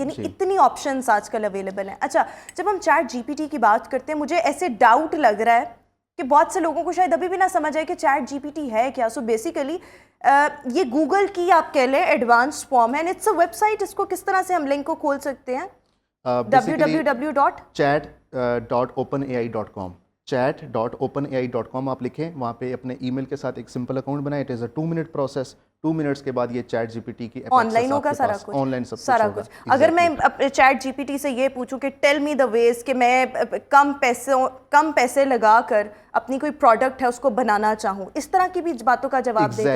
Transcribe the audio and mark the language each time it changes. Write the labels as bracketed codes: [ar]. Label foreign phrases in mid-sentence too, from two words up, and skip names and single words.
[ur] یعنی اتنی آپشنز آج کل اویلیبل ہیں. اچھا, جب ہم چیٹ جی پی ٹی کی بات کرتے ہیں, مجھے ایسے ڈاؤٹ لگ رہا ہے کہ بہت سے لوگوں کو شاید ابھی بھی نہ سمجھ آئے کہ چیٹ جی پی ٹی ہے کیا. [en] so basically [ur] یہ گوگل کی آپ کہہ لیں [en] advance form [ur] ہے, [en] it's a website. [ur] اس کو کس طرح سے ہم لنک کو کھول سکتے ہیں؟ www.chat.openai.com chat.openai.com آپ لکھیں, وہاں پہ اپنے ای میل کے ساتھ ایک [en] simple account [ur] بنائیں. [en] it is a 2 minute process. [ur] 2 منٹس کے بعد یہ چیٹ جی پی ٹی کی آن لائن ہوگا سارا کچھ, آن لائن سارا کچھ. اگر میں چیٹ جی پی ٹی سے یہ پوچھوں کہ [en] tell me the ways [ur] کہ میں کم پیسے لگا کر اپنی کوئی پروڈکٹ ہے اس کو بنانا چاہوں, اس طرح کی بھی باتوں کا جواب دے گا.